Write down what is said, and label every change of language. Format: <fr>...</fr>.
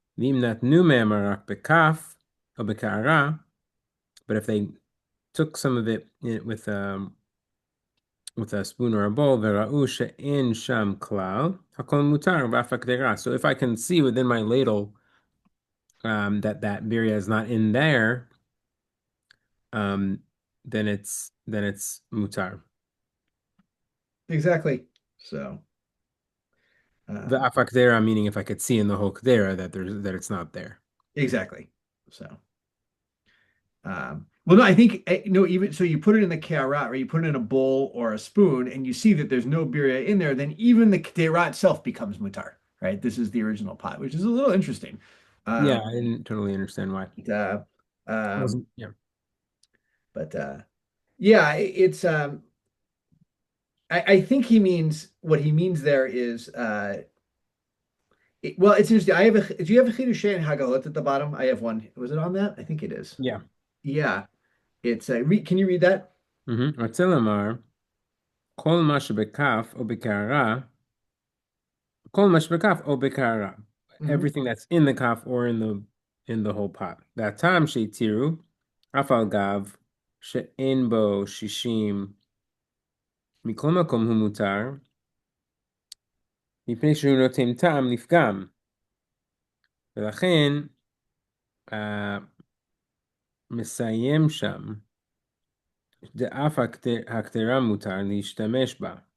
<he>ואם נתנו מהם רק בכף או בקערה,</he> <en>but if they took some of it with a spoon or a bowl,</en> <he>וראו שאין שם כלל, הכל מותר באף הקדרה.</he> <en>So if I can see within my ladle that birria is not in there, um, then it's mutar. Exactly. So, The um, afakdera meaning if I could see in the whole kdera that it's not there. exactly. So. Well, no, I think no. Even so, you put it in the karat, or you put it in a bowl or a spoon, and you see that there's no birria in there. Then even the kdera itself becomes mutar, right? This is the original pot, which is a little interesting. Yeah, Um, I didn't totally understand why. uh, It um, wasn't, yeah. but yeah, it's. I think he means what he means there is. Well, it's interesting. I have a. Do you have a chidushei and hagalot at the bottom? I have one. Was it on that? I think it is. Yeah. Yeah, it's. Can you read that?</en> <he>רוצה לומר, כל מה שבכף או בקערה, כל מה שבכף או בקערה. Mhm.</he> <en>Everything that's in the kaf or in the whole pot.</en> <he>והטעם שהתירו, אף על גב, שאין בו 60, מכל מקום הוא מותר, מפני שהוא נותן טעם לפגם. ולכן, מסיים שם, דאף הקטרה מותר להשתמש בה.</he>